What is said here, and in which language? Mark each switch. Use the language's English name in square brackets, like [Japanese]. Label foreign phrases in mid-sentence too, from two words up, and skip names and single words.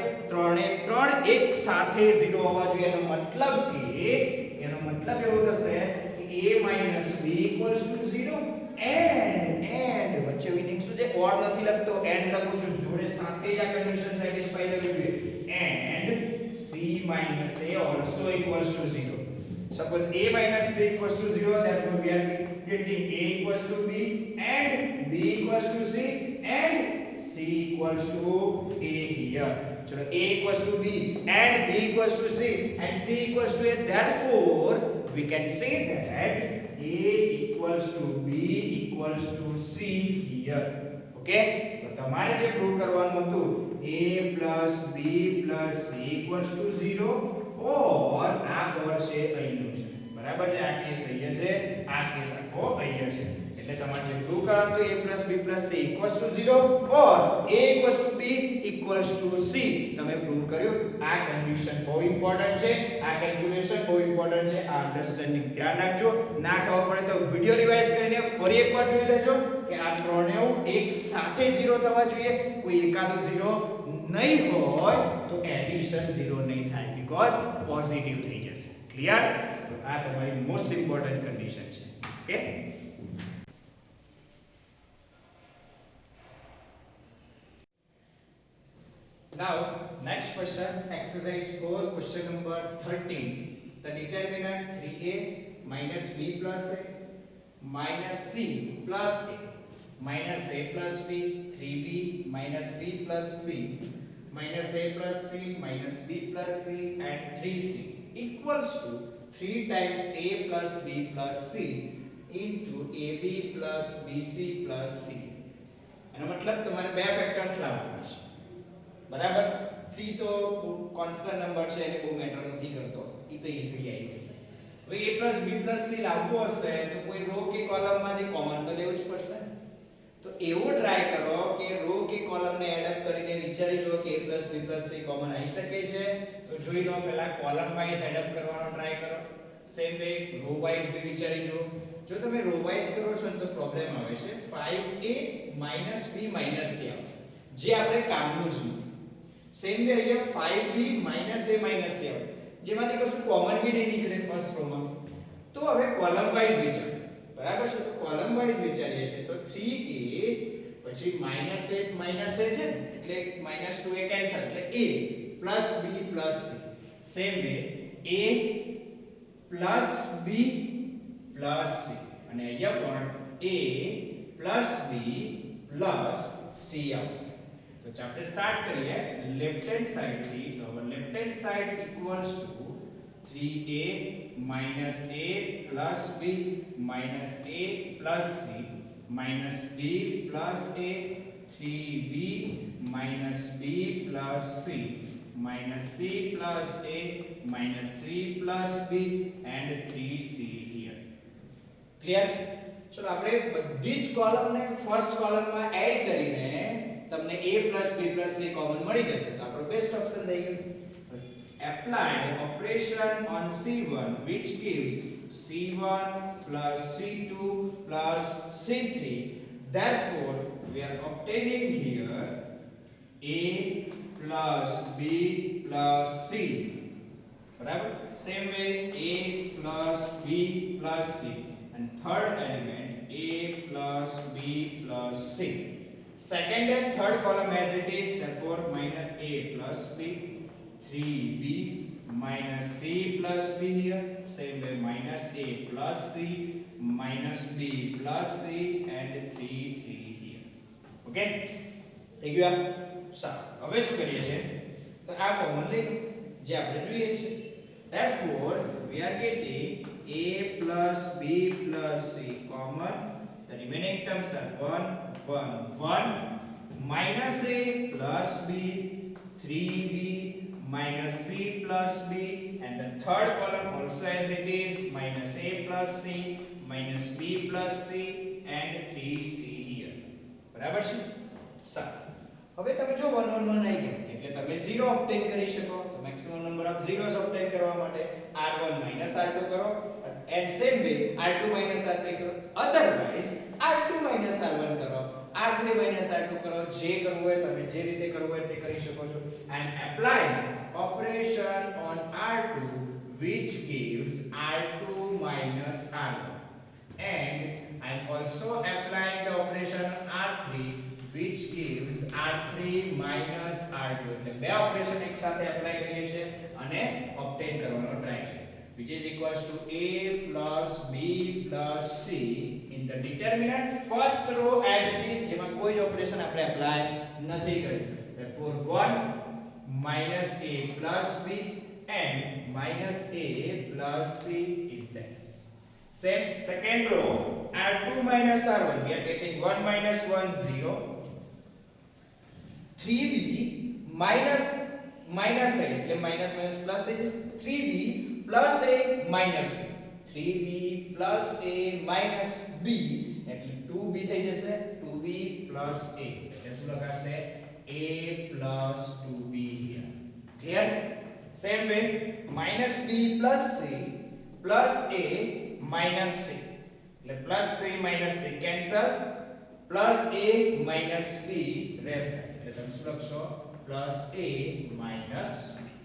[Gujarati] ત્રણ એક સાથે 0 હોવા જોઈએ. એનો મતલબ એવો થશે કે a - b = 0 એન્ડ વચ્ચે મીનિંગ શું છે? ઓર નથી લખતો, એન્ડ લખું છું, જોડે સાથે જ આ [English] condition satisfy [Gujarati] કરવી જોઈએ. [English] And c minus a also equals to 0. Suppose a minus b equals to 0, therefore we are getting a equals to b and b equals to c and c equals to a here. So a equals to b and b equals to c and c equals to a. Therefore we can say that a equals to b equals to c here. [Gujarati] Okay? તો તમારે જે પ્રૂવ કરવાનું હતું [English] a plus b plus c equals to 0 or [Gujarati] આ ઓર છે અહીંનો છે, બરાબર છે? આ કેસ અહીંયા છે, આ કેસ આખો અહીંયા છે. એટલે તમારે જે પ્રૂવ કરવાનું હતું [English] a plus b plus c equals to 0 [Gujarati] or [English] a equals to b equals to c, [Gujarati] તમે પ્રૂવ કર્યું. આ કન્ડિશન બહુ ઇમ્પોર્ટન્ટ છે, આ કેલ્ક્યુલેશન બહુ ઇમ્પોર્ટન્ટ છે. આ અન્ડરસ્ટેન્ડિંગ ધ્યાન રાખજો. ના ખબર પડે તો [English] video revise [Gujarati] કરીને ફરી એકવાર જોઈ લેજો કે આ ત્રણેય એક સાથે 0 થવા જોઈએ. કોઈ એકાદો 0 નહીં હોય તો એડિશન 0 નહીં થાય, [English] because positive [Gujarati] થઈ જશે. ક્લિયર? તો આ તમારી [English] most important condition [Gujarati] છે. ઓકે, [English] now next question, exercise 4, question number 13. The determinant 3a minus b plus a minus c plus a minus a plus b, 3b minus c plus b minus a plus c minus b plus c and 3c equals to 3 times a plus b plus c into ab plus bc plus c. [Gujarati] એનો મતલબ તમારે બે ફેક્ટર્સ લાવવાના છે, બરાબર? 3 તો [English] constant number [Gujarati] છે એટલે બહુ મેટર નથી કરતો, એ તો ઈઝીલી આવી જશે. હવે [English] a plus b plus c [Gujarati] લાવવું હશે તો કોઈ રો કે કોલમમાંથી કોમન તો લેવું જ પડશે. તો એવો ટ્રાય કરો કે રો કે કોલમને [English] add up [Gujarati] કરીને વિચારી જુઓ કે [English] a plus b plus c [Gujarati] કોમન આવી શકે છે. તો જોઈ લો, પહેલા [English] column wise add up [Gujarati] કરવાનો ટ્રાય કરો, [English] same way row wise [Gujarati] બી વિચારી જુઓ. જો તમે [English] row wise [Gujarati] કરો છો ને તો પ્રોબ્લેમ આવે છે, [English] 5a minus b minus c [Gujarati] આવશે, જે આપણે કામનું જ નથી. [English] same way [Gujarati] અહીંયા [English] 5b minus a minus c [Gujarati] આવે, જેમાંથી કશું કોમન બી નહીં નીકળે ફર્સ્ટ રોમાં. તો હવે [English] column wise [Gujarati] વિચાર, બરાબર છે? તો [English] column wise [Gujarati] વિચારીએ છીએ તો 3a પછી -8 છે ને, એટલે -2a કેન્સલ, એટલે [English] a plus b plus c. same way a plus b plus c [Gujarati] અને અહીંયા પણ [English] a plus b plus c [Gujarati] આવશે. તો આપણે સ્ટાર્ટ કરીએ [English] left hand side [Gujarati] થી. તો હવે [English] left hand side equals to 3a minus a plus b minus a plus c minus b plus a, 3b minus b plus c minus c plus a minus 3 plus b and 3c here. [Gujarati] ક્લિયર? ચલો આપણે બધી જ કોલમને ફર્સ્ટ કોલમમાં એડ કરીને તમને [English] a plus b plus c [Gujarati] કોમન મળી જશે. તો આપણો [English] best option [Gujarati] થઈ ગયો. [English] Apply operation on C1 which gives C1 plus C2 plus C3. Therefore, we are obtaining here A plus B plus C. Barabar? Same way A plus B plus C. And third element A plus B plus C. Second and third column as it is, therefore minus a plus b, 3b minus c plus b here, same way minus a plus c minus b plus c and 3c here. [Gujarati] ઓકે થઈ ગયું આ સારું હવે શું કરીએ છે તો આ કોમન લઈ લો જે આપણે જોઈએ છે [English] therefore we are getting a plus b plus c common. The remaining terms are 1 1 1 minus a plus b, 3b minus c plus b, and the third column also as it is, minus a plus c minus b plus c and 3c here. [Gujarati] બરાબર છે સારું હવે તમે જો 1 1 1 આવી ગયા એટલે તમે 0 ઓબ્ટેન કરી શકો તો [English] maximum number of zeros [Gujarati] ઓબ્ટેન કરવા માટે r1 r2 કરો [English] and same way r2 r3 [Gujarati] કરો, [English] otherwise r2 r1 [Gujarati] કરો, r3 r2 કરો, જે કરવું હોય તમે જે રીતે કરવું હોય તે કરી શકો છો. [English] I am applying operation on r2 which gives r2 r1 and I am also applying the operation on r3 which gives r3 r2. [Gujarati] એટલે બે ઓપરેશન એક સાથે એપ્લાય કરીએ છીએ અને ઓબ્ટેન કરવાનો ટ્રાય કરીએ [English] which is equals to a plus b plus c in the determinant first row as it is, [Gujarati] જેમાં કોઈ જ ઓપરેશન આપણે એપ્લાય નથી કર્યું. [English] therefore 1 minus a plus b and minus a plus c is there. Same second row r2 minus r1 we are getting 1 minus 1 0, 3b minus minus a એટલે minus minus plus [Gujarati] થઈ જશે, [English] 3b plus a minus b, 3b plus a minus b એટલે 2b [Gujarati] થઈ જશે, [English] 2b plus a [Gujarati] એટલે શું લખાશે [English] a plus 2b here. clear? same way minus b plus c plus a minus c એટલે plus c minus c cancel, plus a minus b [Gujarati] રહેશે એટલે તમે શું લખશો [English] plus a minus b.